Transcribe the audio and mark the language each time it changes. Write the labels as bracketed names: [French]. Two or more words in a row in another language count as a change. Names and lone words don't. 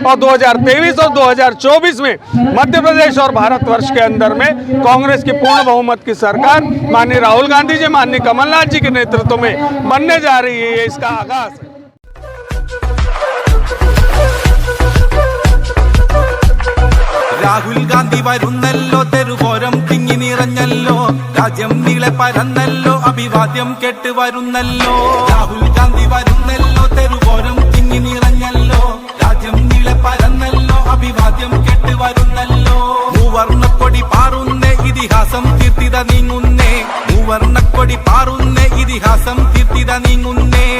[Hindi] और 2023 और 2024 में मध्य प्रदेश और भारतवर्ष के अंदर में कांग्रेस की पूर्ण बहुमत की सरकार माननीय राहुल गांधी जी, माननीय कमलनाथ जी के नेतृत्व में बनने जा रही है। ये इसका आगाज है। [Malayalam] രാഹുൽ ഗാന്ധി വരുന്നല്ലോ തെരുവോരം തിങ്ങി നിറഞ്ഞല്ലോ രാജ്യം നീളെ പരന്നല്ലോ അഭിവാദ്യം കേട്ട് വരുന്നല്ലോ രാഹുൽ ഗാന്ധി വരുന്നല്ലോ തെരുവോരം തിങ്ങി നിറഞ്ഞല്ലോ രാജ്യം നീളെ പരന്നല്ലോ അഭിവാദ്യം കേട്ട് വരുന്നല്ലോ മൂവർണ്ണക്കൊടി പാറുന്നേ ഇതിഹാസം തീർത്തിത നീങ്ങുന്നേ മൂവർണ്ണക്കൊടി പാറുന്നേ ഇതിഹാസം തീർത്തിത നീങ്ങുന്നേ